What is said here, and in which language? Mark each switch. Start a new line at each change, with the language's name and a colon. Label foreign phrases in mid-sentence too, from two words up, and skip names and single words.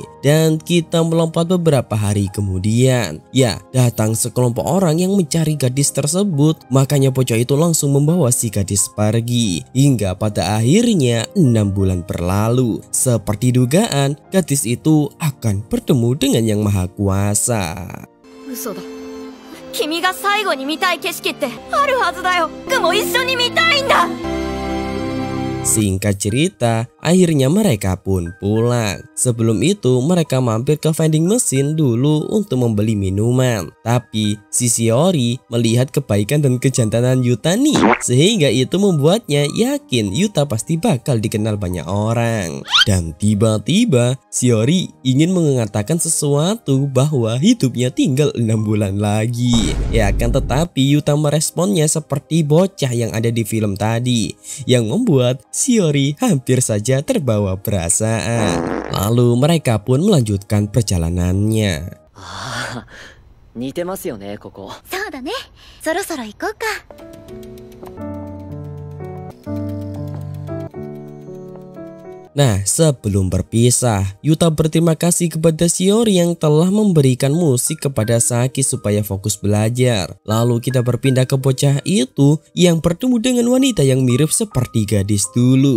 Indonesian: Dan kita melompat beberapa hari kemudian. Ya, datang sekelompok orang yang mencari gadis tersebut. Makanya bocah itu langsung membawa si gadis pergi. Hingga pada akhirnya 6 bulan berlalu. Seperti dugaan, gadis itu akan bertemu dengan Yang Maha Kuasa.
Japanese: 嘘だ。君が最後に見たい景色ってあるはずだよ。僕も一緒に見たいんだ。
Indonesian: Singkat cerita, akhirnya mereka pun pulang. Sebelum itu mereka mampir ke vending mesin dulu untuk membeli minuman. Tapi si Shiori melihat kebaikan dan kejantanan Yuta nih, sehingga itu membuatnya yakin Yuta pasti bakal dikenal banyak orang. Dan tiba-tiba Shiori ingin mengatakan sesuatu bahwa hidupnya tinggal 6 bulan lagi. Ya kan, tetapi Yuta meresponnya seperti bocah yang ada di film tadi, yang membuat Shiori hampir saja terbawa perasaan. Lalu mereka pun melanjutkan perjalanannya.
Japanese: 似てますよね、ここ。そうだね。そろそろ行こうか。
Indonesian: Nah, sebelum berpisah, Yuta berterima kasih kepada Shiori yang telah memberikan musik kepada Saki supaya fokus belajar. Lalu kita berpindah ke bocah itu yang bertemu dengan wanita yang mirip seperti gadis dulu.